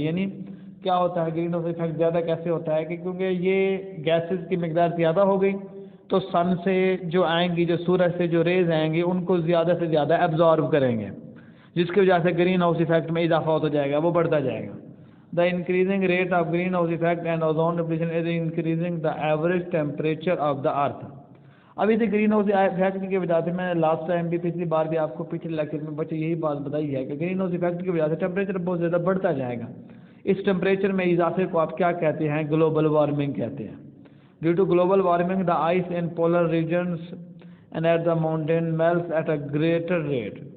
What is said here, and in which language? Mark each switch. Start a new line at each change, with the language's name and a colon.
Urdu: یعنی کیا ہوتا ہے گرین ہاؤس ایفیکٹ زیادہ کیسے ہوتا ہے کہ کیونکہ یہ گیسز کی مقدار زیادہ ہو گئی تو سن سے جو آئیں گی, جو سورج سے جو ریز آئیں گی ان کو زیادہ سے زیادہ ایبزارب کریں گے, جس کی وجہ سے گرین ہاؤس ایفیکٹ میں اضافہ ہوتا جائے گا, وہ بڑھتا جائے گا.
English: The increasing rate of greenhouse effect and ozone depletion is increasing the average temperature of the earth.
Urdu: اب اسے گرین ہاؤس ایفیکٹ کی وجہ سے میں نے لاسٹ ٹائم بھی پچھلی بار بھی آپ کو پچھلے لیکچر میں بچے یہی بات بتائی ہے کہ گرین ہاؤس ایفیکٹ کی وجہ سے ٹیمپریچر بہت زیادہ بڑھتا جائے گا. اس ٹیمپریچر میں اضافے کو آپ کیا کہتے ہیں, گلوبل وارمنگ کہتے ہیں.
English: Due to global warming the ice in polar regions and at the mountain melts at a greater rate.